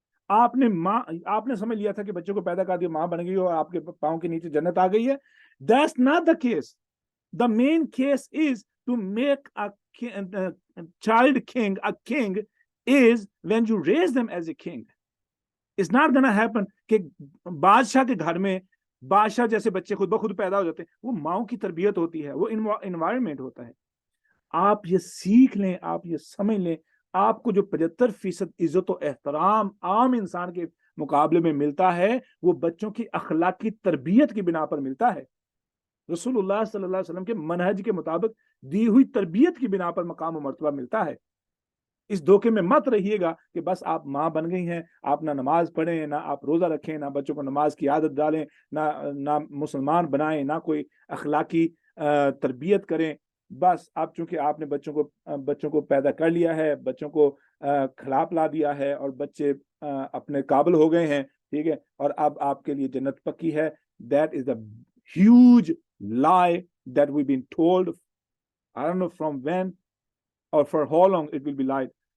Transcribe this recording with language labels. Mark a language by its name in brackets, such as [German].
[Urdu] آپ نے سمجھ لیا تھا کہ بچوں کو پیدا کر دیا, ماں بن گئی اور آپ کے پاؤں کے نیچے جنت آ گئی ہے. [English] That's not the case. The main case is to make a child king a king is when you raise them as a king. It's not gonna happen [Urdu] کہ بادشاہ کے گھر میں بادشاہ جیسے بچے خود بخود پیدا ہو جاتے ہیں. وہ ماؤں کی تربیت ہوتی ہے, وہ انوائرمنٹ ہوتا ہے. آپ یہ سیکھ لیں, آپ یہ سمجھ لیں, آپ کو جو 75% عزت و احترام عام انسان کے مقابلے میں ملتا ہے وہ بچوں کی اخلاقی تربیت کی بنا پر ملتا ہے. رسول اللہ صلی اللہ علیہ وسلم کے منہج کے مطابق دی ہوئی تربیت کی بنا پر مقام و مرتبہ ملتا ہے. اس دھوکے میں مت رہیے گا کہ بس آپ ماں بن گئی ہیں, آپ نہ نماز پڑھیں, نہ آپ روزہ رکھیں, نہ بچوں کو نماز کی عادت ڈالیں, نہ مسلمان بنائیں, نہ کوئی اخلاقی تربیت کریں. بس آپ چونکہ آپ نے بچوں کو پیدا کر لیا ہے, بچوں کو کھلا پلا دیا ہے اور بچے اپنے قابل ہو گئے ہیں, ٹھیک ہے, اور اب آپ کے لیے جنت پکی ہے. [English] That is a huge lie that we've been told. I don't know from when or for how long it will be lied.